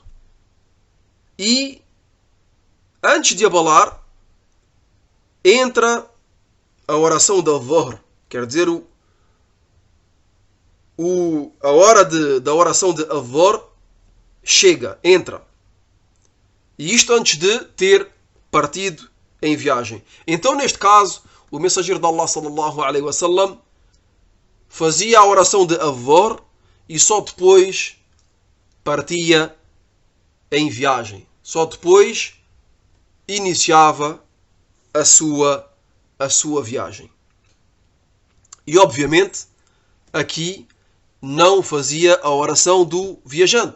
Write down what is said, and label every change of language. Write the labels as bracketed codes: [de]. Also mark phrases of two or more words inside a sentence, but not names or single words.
[pt] E antes de abalar, entra a oração da Adh-Dhuhr, quer dizer, a hora da oração de Adh-Dhuhr chega, entra. E isto antes de ter partido em viagem. Então, neste caso, o mensageiro de Allah [ar] صلى الله عليه وسلم [pt] fazia a oração de Adh-Dhuhr e só depois partia em viagem. Só depois iniciava a sua viagem. E obviamente aqui não fazia a oração do viajante.